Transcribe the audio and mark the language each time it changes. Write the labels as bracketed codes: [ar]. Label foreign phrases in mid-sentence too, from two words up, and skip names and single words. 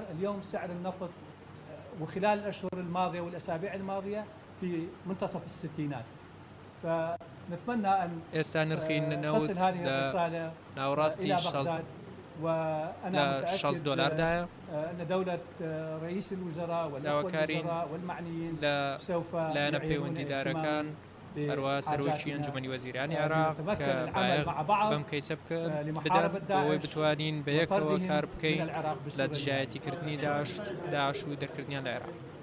[ar] اليوم سعر النفط وخلال الأشهر الماضية والأسابيع الماضية في منتصف الستينات. فنتمنى أن تصل هذه الرسالة إلى بغداد. وأنا متأكد أن دولة رئيس الوزراء والوزراء والمعنيين سوف يعينون اهتمام [ckb] هەروە سەرۆکی ئەنجومەنی وەزیرانی عێراق کە بەم کەیسە بکەن بدەن بۆەوەی بتوانین بەیەکەوە کار بکەین لە دژایەتیکردنی داعش و دەرکردنیان لە عێراق.